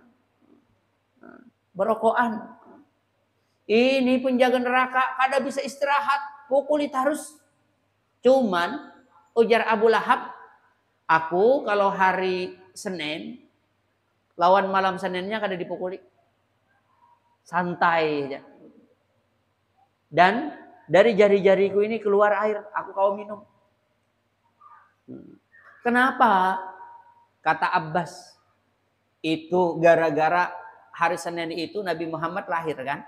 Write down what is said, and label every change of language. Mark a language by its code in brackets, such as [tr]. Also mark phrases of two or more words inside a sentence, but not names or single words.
[bjn] Berokokan. Ini penjaga neraka kada bisa istirahat, pukuli terus. Cuman ujar Abu Lahab, aku kalau hari Senin lawan malam Seninnya kada dipukuli. Santai aja. Dan dari jari-jariku ini keluar air, aku kau minum. Kenapa? Kata Abbas, itu gara-gara hari Senin itu Nabi Muhammad lahir kan?